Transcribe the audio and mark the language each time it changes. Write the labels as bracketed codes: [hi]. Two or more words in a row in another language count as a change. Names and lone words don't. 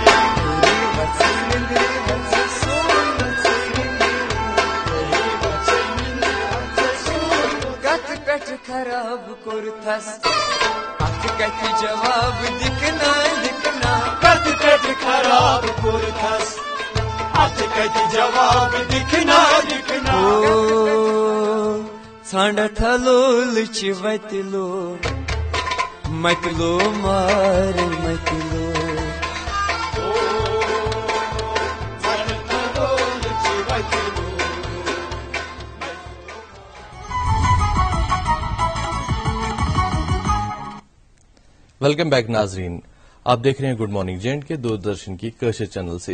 [ks] خراب کورتھس اتھ کتھ جواب دکھنا دکھنا کت کٹ خراب کورتھس اتھ کتھ جواب دکھنا دکھنا ژھانڈا تھلول چھ وتلو متلو مار متلو [en] welcome back [ks] ناظرین. [ur] آپ دیکھ رہے ہیں [en] good morning [ur] JNK دوردرشن کی کشر چینل سے.